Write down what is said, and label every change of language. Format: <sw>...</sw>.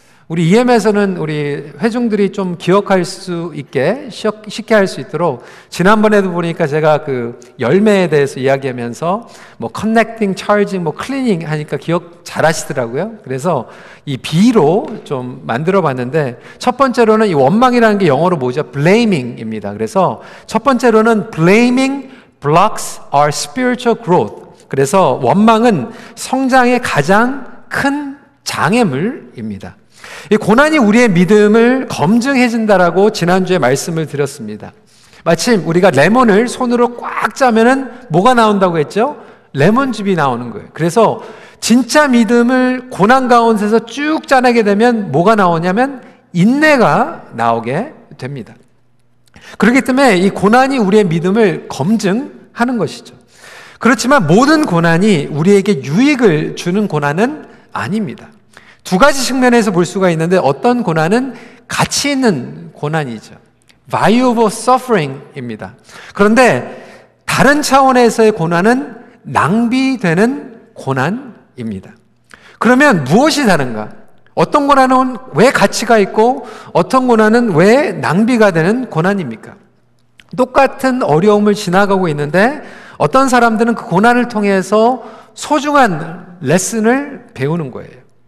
<ko>우리 EM에서는 우리 회중들이 좀 기억할 수 있게 쉽게 할 수 있도록 지난번에도 보니까 제가 그 열매에 대해서 이야기하면서 뭐 커넥팅, 차징, 뭐 클리닝 하니까 기억 잘 하시더라고요. 그래서 이 B로 좀 만들어 봤는데 첫 번째로는 이 원망이라는 게 영어로 뭐죠? blaming입니다. 그래서 첫 번째로는</ko> <en>blaming blocks our spiritual growth.</en> <ko>그래서 원망은 성장의 가장 큰 장애물입니다. 이 고난이 우리의 믿음을 검증해 준다라고 지난주에 말씀을 드렸습니다. 마침 우리가 레몬을 손으로 꽉 짜면은 뭐가 나온다고 했죠? 레몬즙이 나오는 거예요. 그래서 진짜 믿음을 고난 가운데서 쭉 짜내게 되면 뭐가 나오냐면 인내가 나오게 됩니다. 그렇기 때문에 이 고난이 우리의 믿음을 검증하는 것이죠. 그렇지만 모든 고난이 우리에게 유익을 주는 고난은 아닙니다. 두 가지 측면에서 볼 수가 있는데 어떤 고난은 가치 있는 고난이죠.</ko> <en>valuable suffering</en> <ko>입니다. 그런데 다른 차원에서의 고난은 낭비되는 고난입니다. 그러면 무엇이 다른가? 어떤 고난은 왜 가치가 있고 어떤 고난은 왜 낭비가 되는 고난입니까? 똑같은 어려움을 지나가고 있는데 어떤 사람들은 그 고난을 통해서 소중한 레슨을 배우는 거예요.</ko>